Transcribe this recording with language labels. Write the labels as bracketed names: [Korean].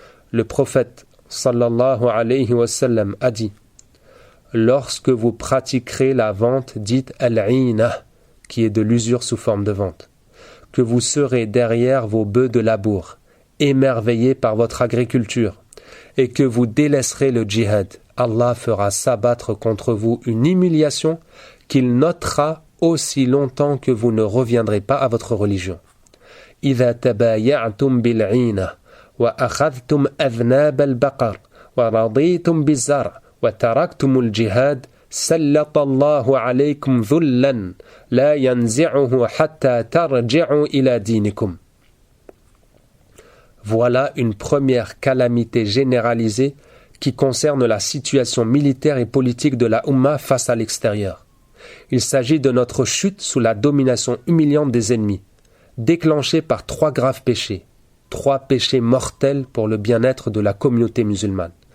[French] Le prophète [Arabic] sallallahu alayhi wa sallam [French] a dit « Lorsque vous pratiquerez la vente dite al-'ina, qui est de l'usure sous forme de vente, que vous serez derrière vos bœufs de labour, émerveillés par votre agriculture, et que vous délaisserez le djihad, Allah fera s'abattre contre vous une humiliation qu'il notera aussi longtemps que vous ne reviendrez pas à votre religion. [Arabic] إِذَا تَبَايَعْتُمْ بِالْعِينَةِ وأخذتم أذناب البقر ورضيتم بالزرع وتركتم الجهاد سلط الله عليكم ذلا لا ينزعه حتى ترجعوا إلى دينكم. [French] Voilà une première calamité généralisée qui concerne la situation militaire et politique de la Oumma face à l'extérieur. Il s'agit de notre chute sous la domination humiliante des ennemis, déclenchée par 3 graves péchés, 3 péchés mortels pour le bien-être de la communauté musulmane.